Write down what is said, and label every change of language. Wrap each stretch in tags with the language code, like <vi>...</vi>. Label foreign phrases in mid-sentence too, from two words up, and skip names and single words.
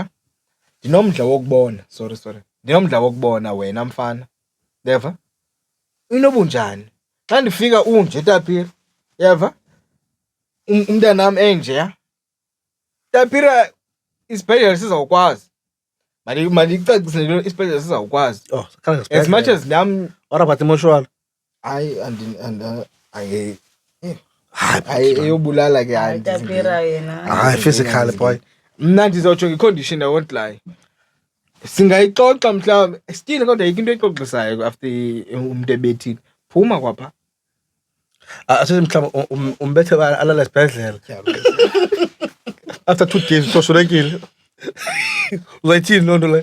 <xh>Ndinomdla wokubona, sorry. Ndinomdla wokubona wena mfana. Yeva? Inobunjani? Xa ndifika unje Tapira. Yeva? Umntana nami enje. Tapira isibhedlela sizawukwazi. Mandicacise lo isibhedlela sizawukwazi. Oh, kanti</xh> <en>As much as nam what about emotional?</en> <xh>hayi eyobulala ke hayi. Tapira yena.</xh> <en>Hayi physical boy.</en> <xh>Mna ndizawutsho ngecondition</xh> <en>I won't lie.</en> <xh>Singayixoxa mhlawumbe still kodwa yike into exoxisayo after umuntu ebethile. Phuma kwapha. Asithi mhlawumbe umbethe alala esibhedlela.</xh> <en>After 2 days usosulekile.</en> <xh>Uzayithini loo nto le?</xh>